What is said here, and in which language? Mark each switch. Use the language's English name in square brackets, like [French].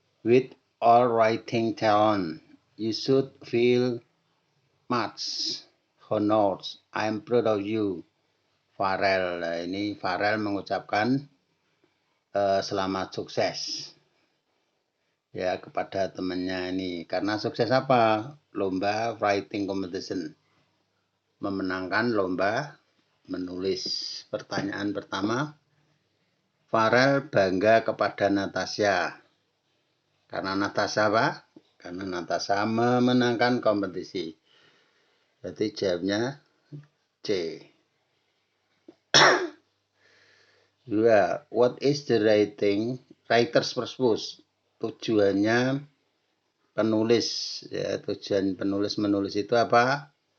[English] With all writing talent, you should feel much honored. I am proud of you, [Indonesian] Farel. Nah, ini Farel mengucapkan selamat sukses ya kepada temannya ini. Karena sukses apa? [English] Lomba writing competition. [Indonesian] Memenangkan lomba menulis. Pertanyaan pertama, Farel bangga kepada Natasha. Karena Natasha apa? Karena Natasha memenangkan kompetisi. Berarti jawabnya C. 2. [English] What is the writer's purpose? [Indonesian] Tujuannya penulis. Ya, tujuan penulis menulis itu apa?